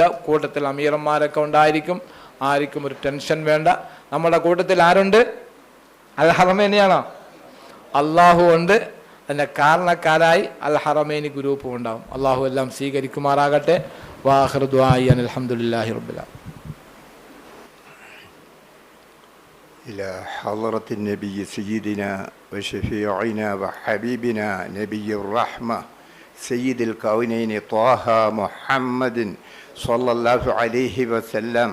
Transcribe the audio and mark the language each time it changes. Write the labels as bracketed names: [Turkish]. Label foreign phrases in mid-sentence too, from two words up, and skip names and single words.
[Malayalam] കൂട്ടത്തിൽ അമീറന്മാരൊക്കെ ഉണ്ടായിരിക്കും. ആർക്കും ഒരു ടെൻഷൻ വേണ്ട. നമ്മുടെ കൂട്ടത്തിൽ ആരുണ്ട്? അൽ ഹറമൈനിയാണോ? അള്ളാഹു ഉണ്ട്. അതിൻ്റെ കാരണക്കാരായി അൽ ഹറമൈനി ഗ്രൂപ്പും ഉണ്ടാവും. അള്ളാഹു എല്ലാം സ്വീകരിക്കുമാറാകട്ടെ. [Arabic] وآخر دعائي الحمد لله رب العالمين. إلى حضرة النبي سيدنا وشفيعنا وحبيبنا نبي الرحمة سيد الكونين طه محمد صلى الله عليه وسلم.